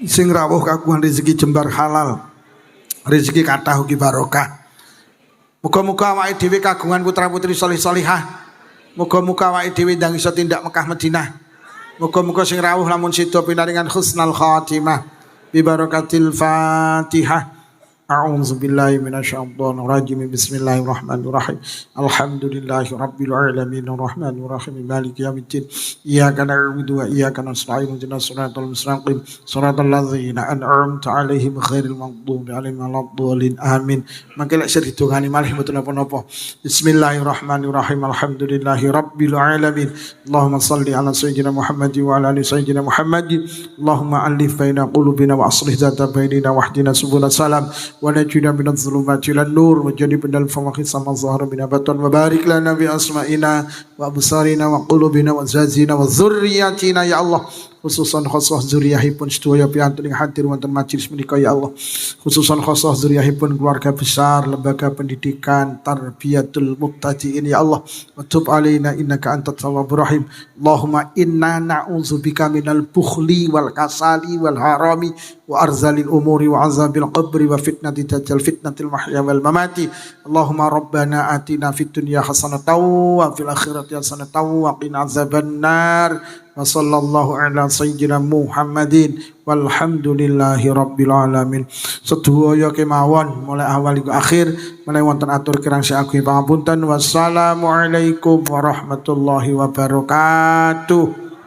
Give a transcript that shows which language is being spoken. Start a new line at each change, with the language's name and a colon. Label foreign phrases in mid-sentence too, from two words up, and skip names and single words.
Javanese: sing rawuh kagungan rezeki jembar halal, rezeki kathah ugi barokah. Muga-muga awake dhewe kagungan putra-putri salih-salihah. Muga-muga awake dhewe ndang iso tindak Mekah Madinah. Muga-muga sing rawuh lamun sida pinaringan
Arabic: حسن الخاتمة ببركة الفاتحة. أعوذ بالله من الشيطان الرجيم. بسم الله الرحمن الرحيم. الحمد لله رب العالمين الرحمن الرحيم مالك يوم الدين. إياك نعبد وإياك نستعين اهدنا الصراط المستقيم صراط الذين أنعمت عليهم غير المغضوب عليهم ولا الضالين. Amin.
Javanese: Mangke lek sir didongani malih mboten napa-napa.
Arabic: بسم الله الرحمن الرحيم. الحمد لله رب العالمين. اللهم صل على سيدنا محمد وعلى آل سيدنا محمد wa ala ali sayyidina Muhammad. اللهم ألف بين قلوبنا وأصلح ذات بيننا واهدنا سبل السلام. ونجنا من الظلمات إلى النور وجنبنا الفواحش ما ظهر منها بطن وبارك لنا بأسمائنا وأبصارنا وقلوبنا وأزواجنا وذرياتنا يا الله
Javanese: khususan khosoh zuriyahipun sedaya piantun ing hadir wonten majelis menika
Arabic: يا الله. خصوصا خاصة
Javanese: zuriyahipun
Indonesian: keluarga besar lembaga pendidikan
Javanese: Tarbiyatul Mubtadiin ya Allah.
Arabic: وتب علينا إنك أنت التواب الرحيم. اللهم إنا نعوذ بك من البخل والكسل والهرم وأرذل العمر وعذاب القبر وفتنة الدجال فتنة المحيا والممات. اللهم ربنا آتنا في الدنيا حسنة وفي الآخرة حسنة وقنا عذاب النار. وصلى الله على سيدنا محمد والحمد لله رب العالمين.
Javanese: Sedaya kemawon
Indonesian: mulai awal hingga akhir
Javanese: menawi wonten atur kirang saking pangapunten.
Arabic: والسلام عليكم ورحمة الله وبركاته.